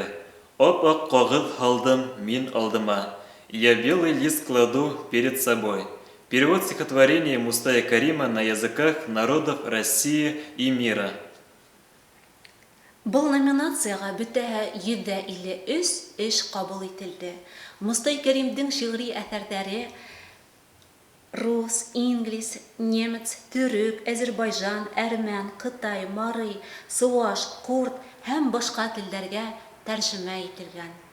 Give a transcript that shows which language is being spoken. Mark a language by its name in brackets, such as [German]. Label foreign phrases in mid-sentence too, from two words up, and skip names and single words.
[Bashkir] «Ап-ак ҡағыҙ һалдым мин алдыма. [Russian] Я белый лист кладу перед собой». Перевод стихотворения Мустая Карима на языках народов России и мира. [Bashkir] Был номинацияға бөтәһе 153 эш ҡабул ителде. Мустай Кәримдең шиғри әҫәрҙәре рус, инглиз, немец, төрөк, Азербайжан, әрмән, Ҡытай, марый, сыуаш, ҡурд һәм башҡа телдәргә тәржемә ителгән.